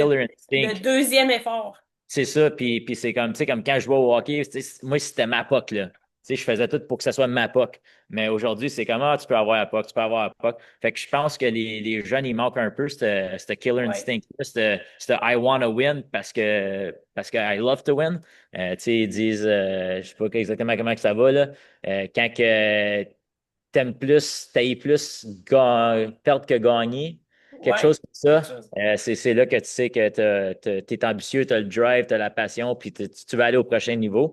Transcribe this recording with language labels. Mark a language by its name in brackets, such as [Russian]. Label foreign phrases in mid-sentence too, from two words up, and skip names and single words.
[French] killer le instinct. deuxième effort. C'est ça, puis c'est comme, tu sais, comme quand je jouais au hockey, tu sais, moi, c'était ma POC, là. Tu sais, je faisais tout pour que ça soit ma POC. Mais aujourd'hui, c'est comme, ah, tu peux avoir la POC, tu peux avoir la POC. Fait que je pense que les jeunes, ils manquent un peu ce killer Ouais. instinct, ce [English] I wanna win [French] parce que [English] I love to win. [French] Tu sais, ils disent, je sais pas exactement comment que ça va, là. Quand que t'aimes plus, t'ailles plus perdre que gagner, quelque chose Ouais. comme Quelque ça. chose. C'est là que tu sais que tu es ambitieux, tu as le drive, tu as la passion, puis tu vas aller au prochain niveau.